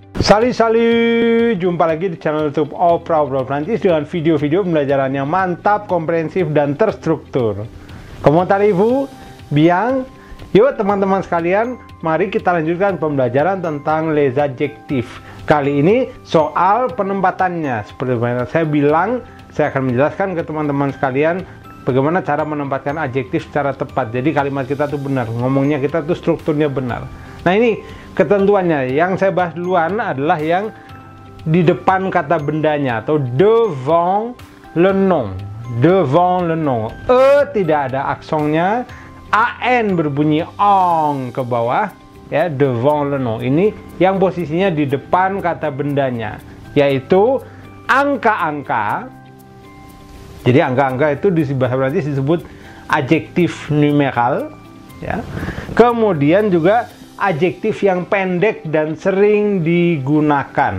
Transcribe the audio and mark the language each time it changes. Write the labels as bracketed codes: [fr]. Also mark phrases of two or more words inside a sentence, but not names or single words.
[id] Salut, jumpa lagi di channel YouTube Oprah Prancis dengan video-video pembelajaran yang mantap, komprehensif, dan terstruktur. [fr] Comment allez-vous? Bien? [id] Yuk teman-teman sekalian, mari kita lanjutkan pembelajaran tentang [fr] les adjectifs. [id] Kali ini soal penempatannya. Seperti yang saya bilang, saya akan menjelaskan ke teman-teman sekalian bagaimana cara menempatkan adjektif secara tepat. Jadi kalimat kita tuh benar, ngomongnya kita tuh strukturnya benar. Nah ini ketentuannya, yang saya bahas duluan adalah yang di depan kata bendanya atau [fr] devant le nom. Devant le nom. [id] E tidak ada aksonnya, an berbunyi ong ke bawah, ya, [fr] devant le nom. [id] Ini yang posisinya di depan kata bendanya, yaitu angka-angka. Jadi angka-angka itu di bahasa Prancis disebut adjektif numeral, ya. Kemudian juga adjektif yang pendek dan sering digunakan.